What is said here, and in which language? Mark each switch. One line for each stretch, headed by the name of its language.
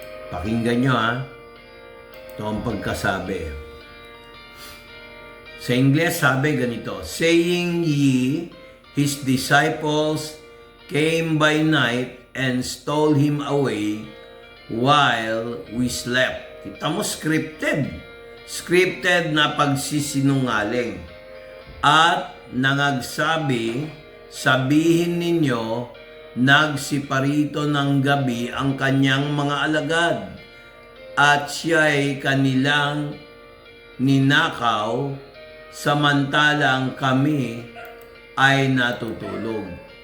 Filipino: Pakinggan nyo Ito ang pagkasabi. Sa Ingles sabi ganito,
English: saying ye, his disciples came by night and stole him away while we slept.
Filipino: Kita mo, scripted. Scripted na pagsisinungaling. At nangagsabi, sabihin ninyo, nagsiparito ng gabi ang kanyang mga alagad, at siya'y kanilang ninakaw, samantalang kami ay natutulog.